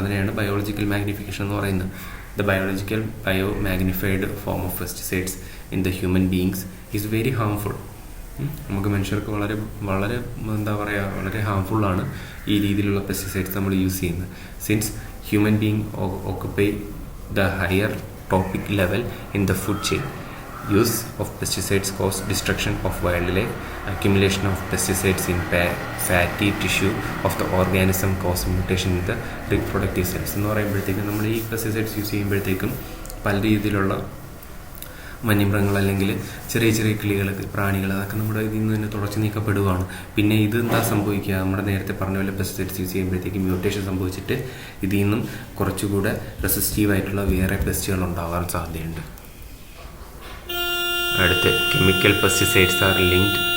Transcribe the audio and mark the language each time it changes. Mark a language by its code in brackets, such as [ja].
[ml] അതിനെയാണ് biological magnification എന്ന് പറയുന്നത്. [en] The biological magnified form of pesticides in the human beings is very harmful. [ml] നമുക്ക് മനുഷ്യർക്ക് വളരെ വളരെ ഹാംഫുള്ളാണ് ഈ രീതിയിലുള്ള പെസ്റ്റിസൈഡ്സ് നമ്മൾ യൂസ് ചെയ്യുന്നത്. [en] Since human being occupy the higher trophic level in the food chain. Use of pesticides cause destruction of wildlife. Accumulation of pesticides in fatty tissue of the organism cause mutation in the reproductive cells. [ml] എന്ന് പറയുമ്പോഴത്തേക്കും നമ്മൾ ഈ pesticides use ചെയ്യുമ്പോഴത്തേക്കും പല രീതിയിലുള്ള വന്യമൃഗങ്ങൾ അല്ലെങ്കിൽ ചെറിയ കിളികൾ, പ്രാണികൾ, അതൊക്കെ നമ്മുടെ ഇതിൽ നിന്ന് തന്നെ തുടച്ചു നീക്കപ്പെടുകയാണ്. പിന്നെ ഇത് എന്താ സംഭവിക്കുക, നമ്മുടെ നേരത്തെ പറഞ്ഞ പോലെ പെസ്റ്റിസൈഡ്സ് യൂസ് ചെയ്യുമ്പോഴത്തേക്കും മ്യൂട്ടേഷൻ സംഭവിച്ചിട്ട് ഇതിൽ നിന്നും കുറച്ചുകൂടെ റെസിസ്റ്റീവായിട്ടുള്ള വേറെ പെസ്റ്റുകൾ ഉണ്ടാകാൻ സാധ്യതയുണ്ട്. അടുത്ത് [en] chemical pesticides are linked